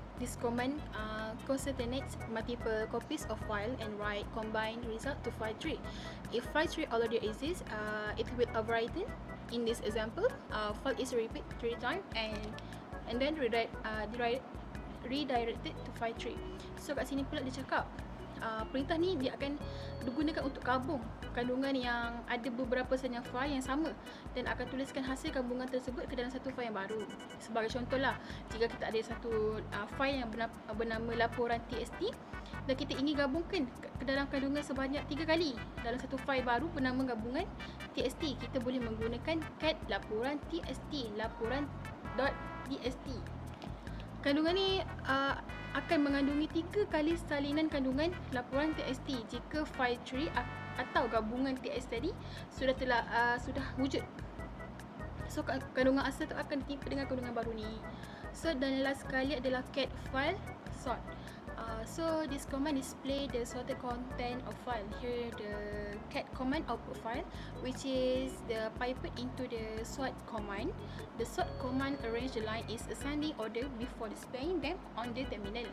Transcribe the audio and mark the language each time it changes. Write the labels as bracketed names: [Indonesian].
[English] This command concatenates multiple copies of file and write combined result to file 3. If file 3 already exists, it will overwritten. In this example, file is repeat 3 times and then redirected to file 3. [Malay] So kat sini pula dia cakap perintah ni dia akan digunakan untuk gabung kandungan yang ada beberapa senyap file yang sama dan akan tuliskan hasil gabungan tersebut ke dalam satu file yang baru. Sebagai contohlah, jika kita ada satu file yang bernama laporan txt dan kita ingin gabungkan ke dalam kandungan sebanyak 3 kali dalam satu file baru bernama gabungan txt, kita boleh menggunakan cat laporan txt, laporan.txt. Kandungan ni akan mengandungi 3 kali salinan kandungan laporan txt jika file tree atau gabungan txt tadi sudah wujud. So kandungan asal tu akan ditimpa dengan kandungan baru ni. So dan last sekali adalah cat file sort. [English] So this command display the sorted content of file. Here the cat command output file, which is the piped into the sort command. The sort command arrange the line is ascending order before displaying them on the terminal.